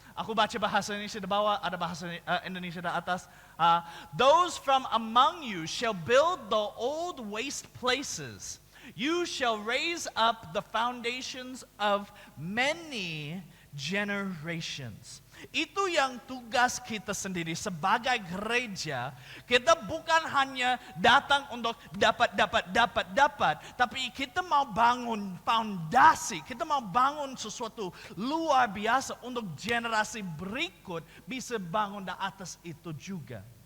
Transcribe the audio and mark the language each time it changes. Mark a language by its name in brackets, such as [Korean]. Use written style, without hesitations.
[Indonesian] Aku baca bahasa Indonesia di bawah, ada bahasa Indonesia di atas. [English] Those from among you shall build the old waste places. You shall raise up the foundations of many generations. [Indonesian] Itu yang tugas kita sendiri sebagai gereja. Kita bukan hanya datang untuk dapat, tapi kita mau bangun fondasi, kita mau bangun sesuatu luar biasa untuk generasi berikut bisa bangun di atas itu juga.